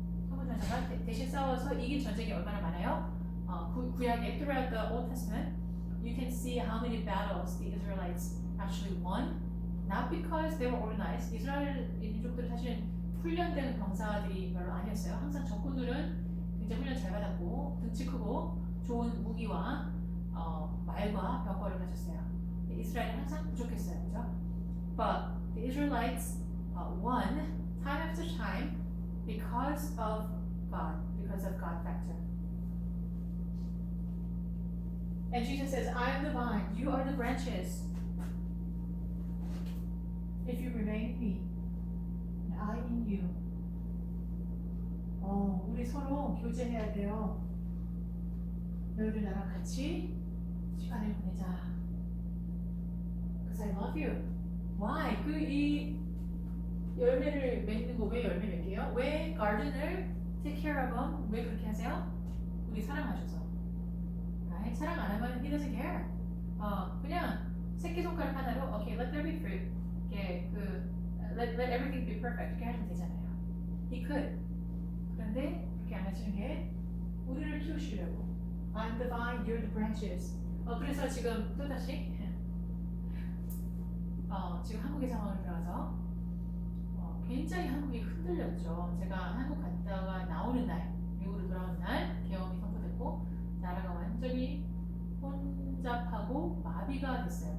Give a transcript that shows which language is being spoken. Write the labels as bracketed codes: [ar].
[ko] 천군천사가 대신 싸워서 이긴 전쟁이 얼마나 많아요? 구약에 [en] throughout the Old Testament you can see how many battles the Israelites actually won. Not because they were organized. [ko] 이스라엘 민족들은 사실은 훈련된 병사들이 별로 아니었어요. 항상 적군들은 굉장히 훈련 잘 받았고 등치 크고 좋은 무기와 말과 병거를 가졌어요. 이스라엘은 항상 부족했어요, 그죠? [en] But the Israelites won time after time because of God factor. And Jesus says, I am the vine, you are the branches. If you remain in me, and I in you. [ko] 우리 서로 교제해야 돼요. 너희들 나랑 같이 시간을 보내자. [en] Because I love you. Why? [ko] 이 열매를 맺는 거 왜 열매 맺게요? 왜 [en] garden을 take care of them? [ko] 왜 그렇게 하세요? 우리 사랑하셔서. [en] Right? [ko] 사랑 안 하면 [en] he doesn't care. [ko] 그냥 새끼손가락 하나로 [en] okay, let there be fruit. let everything be perfect. [ko] 이렇게 하시면 되잖아요. [en] He could. [ko] 그런데 그렇게 안 하시는 게 우리를 키우시려고. [en] I'm the vine, you're the branches. [ko] 그래서 지금 또다시 지금 한국의 상황을 들어서 굉장히 한국이 흔들렸죠. 제가 한국 갔다가 나오는 날, 미국으로 돌아오는 날 계엄이 선포됐고 나라가 완전히 혼잡하고 마비가 됐어요.